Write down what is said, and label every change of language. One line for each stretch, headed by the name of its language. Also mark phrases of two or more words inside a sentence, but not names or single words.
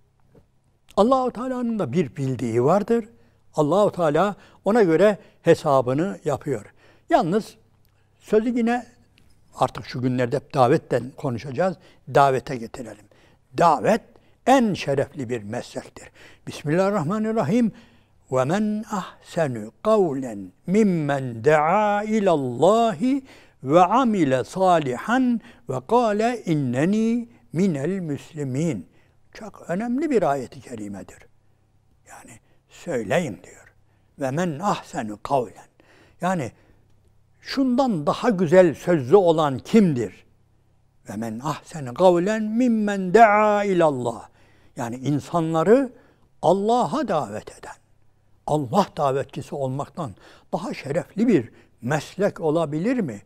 Turkish: Allahu Teala'nın da bir bildiği vardır. Allahu Teala ona göre hesabını yapıyor. Yalnız sözü yine artık şu günlerde hep davetten konuşacağız. Davete getirelim. Davet en şerefli bir meslektir.
Arabic: Bismillahirrahmanirrahim. وَمَنْ أَحْسَنُ قَوْلًا مِمَّنْ دَعَا إِلَى اللّٰهِ وَعَمِلَ صَالِحًا وَقَالَ اِنَّنِي مِنَ الْمُسْلِمِينَ.
Turkish: Çok önemli bir ayet-i kerimedir. Yani söyleyin diyor.
Arabic: وَمَنْ أَحْسَنُ قَوْلًا.
Turkish: Yani şundan daha güzel sözlü olan kimdir?
Arabic: وَمَنْ أَحْسَنُ قَوْلًا مِمَّنْ دَعَا إِلَى اللَّهِ.
Turkish: Yani insanları Allah'a davet eden, Allah davetçisi olmaktan daha şerefli bir meslek olabilir mi?